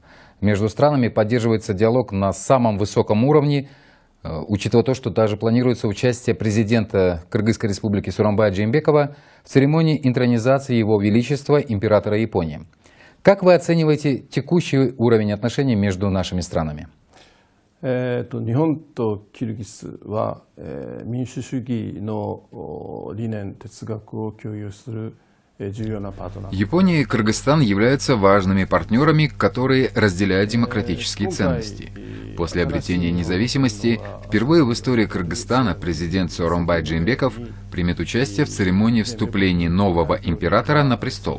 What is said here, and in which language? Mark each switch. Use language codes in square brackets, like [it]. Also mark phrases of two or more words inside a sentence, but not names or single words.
[ru] Между странами поддерживается диалог на самом высоком уровне, учитывая то, что даже планируется участие президента Кыргызской Республики Сооронбая Джеймбекова в церемонии интронизации Его Величества императора Японии. Как вы оцениваете текущий уровень отношений между нашими странами? [ja] 日本とキルギスは民主主義の理念、哲学を共有する [ru] Япония и Кыргызстан являются важными партнерами, которые разделяют демократические ценности. После обретения независимости впервые в истории Кыргызстана президент Сооронбай Джеймбеков примет участие в церемонии вступления нового императора на престол.